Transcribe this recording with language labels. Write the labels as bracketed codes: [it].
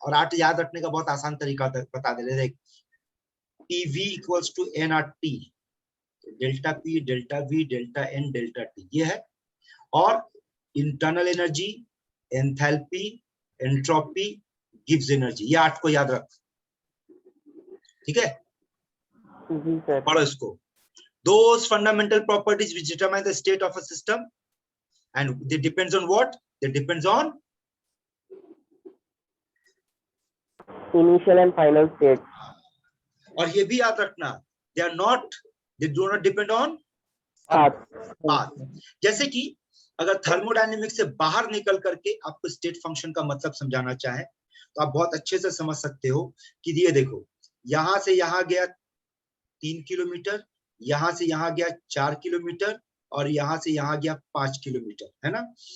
[hi] और 8 याद रखने का बहुत आसान तरीका बता दे रहे। PV equals to nRT, delta P, delta V, delta N, delta T, ये है। और internal energy, enthalpy, entropy, Gibbs energy, ये 8 को याद रख। ठीक है? जी सर। पढ़ो इसको। [en] Those fundamental properties which determine the state of a system, and they depends on what? They depends on Initial and final state. [hi] और ये भी याद रखना, [en] they do not depend on Path. Path. [hi] जैसे कि अगर थर्मोडायनेमिक्स से बाहर निकल करके आपको स्टेट फंक्शन का मतलब समझाना चाहे तो आप बहुत अच्छे से समझ सकते हो कि ये देखो, यहां से यहां गया 3 किलोमीटर, यहां से यहां गया 4 किलोमीटर और यहां से यहां गया 5 किलोमीटर, है ना।